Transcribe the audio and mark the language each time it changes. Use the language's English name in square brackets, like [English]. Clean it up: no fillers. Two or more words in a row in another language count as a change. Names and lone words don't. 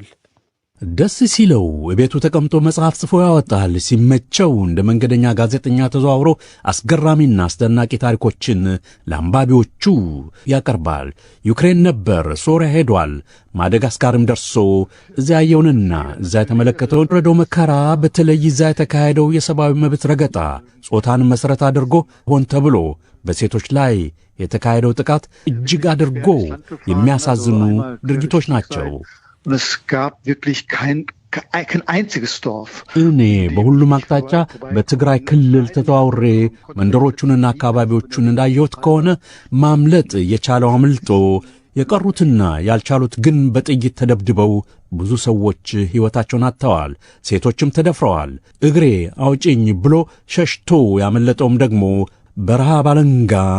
[Amharic] ደስ ሲለው ቤቱ ተቀምጦ መጽሐፍ ጽፎ ያወጣል። ሲመቸው እንደ መንገደኛ ጋዜጠኛ ተዘዋውሮ አስገራሚና አስደናቂ ታሪኮችን ለአንባቢዎቹ ያቀርባል። ዩክሬን ነበር፣ ሶሪያ ሄዷል፣ ማደጋስካርም ደርሶ እዚያ ያየውንና እዚያ የተመለከተውን ረዶ መከራ፣ በተለይ እዚያ የተካሄደው የሰብአዊ መብት ረገጣ ጾታን መሠረት አድርጎ ሆን ተብሎ በሴቶች ላይ የተካሄደው ጥቃት እጅግ አድርጎ የሚያሳዝኑ ድርጊቶች ናቸው። [German] Es gab wirklich kein einziges Dorf. [Amharic] እኔ በሁሉም አቅጣጫ በትግራይ ክልል ተዘዋውሬ መንደሮቹንና አካባቢዎቹን እንዳየሁት ከሆነ ማምለጥ የቻለው አምልጦ፣ የቀሩትና ያልቻሉት ግን በጥይት ተደብድበው ብዙ ሰዎች ሕይወታቸውን አጥተዋል። ሴቶችም ተደፍረዋል። እግሬ አውጪኝ ብሎ ሸሽቶ ያመለጠውም ደግሞ በረሃብ አለንጋ